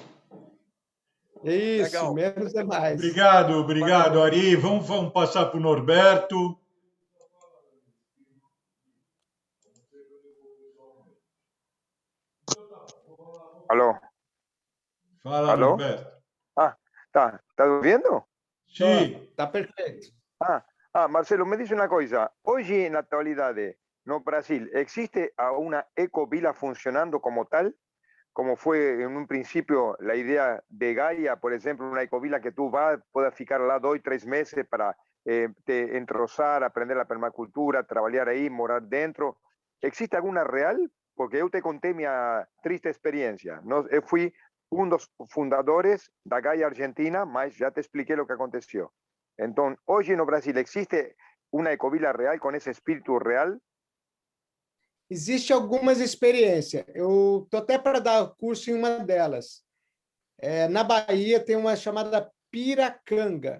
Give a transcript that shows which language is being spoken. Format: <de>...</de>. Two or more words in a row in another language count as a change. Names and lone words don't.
<pt>Isso, Legal. menos é mais. Obrigado, Ari. Vamos passar para o Norberto.</pt> <es>Aló.</es> <pt>Fala,</pt> <es>Aló?</es> <pt>Norberto.</pt> <es>¿Está viendo?</es> <pt>Sim. Tá perfeito.</pt> <es>Marcelo, me dice una cosa. Hoy en la actualidad,</es> <pt>no Brasil,</pt> <es>¿existe una ecovila funcionando como tal? Como fue en un principio la idea de Gaia, por ejemplo, una ecovila que tú puedas</es> <pt>ficar lá 2, 3 meses para te entrosar,</pt> <es>aprender la permacultura, trabajar ahí,</es> <pt>morar dentro.</pt> <es>¿Existe alguna real? Porque yo te conté mi triste experiencia.</es> <pt>Eu fui um dos fundadores da Gaia Argentina, mas já te expliquei o que aconteceu. Então, hoje no Brasil, ¿existe uma ecovila real com esse espírito real? Existe algumas experiências. Eu estou até para dar curso em uma delas. Na Bahia tem uma chamada Piracanga.</pt>